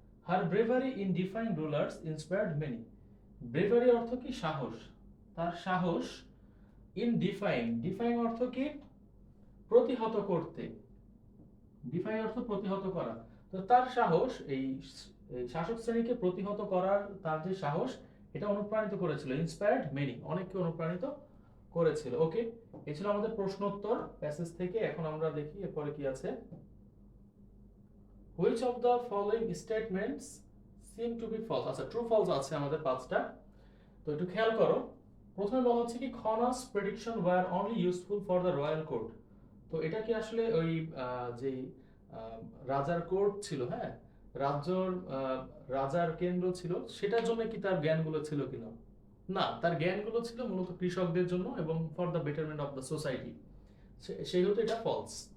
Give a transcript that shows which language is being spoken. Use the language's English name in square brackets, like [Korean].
[English] Her bravery in defying rulers inspired many. [Bangla] Bravery অর্থ কি, সাহস, তার সাহস, ইন ডিফাইং, ডিফাইং অর্থ কি, প্রতিহত করতে, ডিফাইং অর্থ প্রতিহত করা, তো তার সাহস, এই শাসক শ্রেণীকে প্রতিহত করার তার যে সাহস, এটা অনুপ্রাণিত করেছিল, ইন্সপায়ার্ড মেনি, অনেককে অনুপ্রাণিত করেছিল। ওকে, এই ছিল আমাদের প্রশ্নোত্তর প্যাসেজ থেকে। এখন আমরা দেখি এরপরে কি আছে। [English] Which of the following statements seem to be false? [Bangla] আচ্ছা, ট্রু ফলস আছে আমাদের পাঁচটা, তো একটু খেয়াল করো। প্রথমে বলা হচ্ছে কি, [English] Khona's prediction were only useful for the royal court। [Bangla] তো এটা কি আসলে ওই যে রাজার কোর্ট ছিল, হ্যাঁ, রাজ্যর রাজার কেন্দ্র ছিল, সেটার জন্য কি তার জ্ঞানগুলো ছিল কিনা? না, তার জ্ঞানগুলো ছিল মূলত কৃষকদের জন্য এবং [English] for the betterment of the society, [Bangla] সেই হতো এটা ফলস।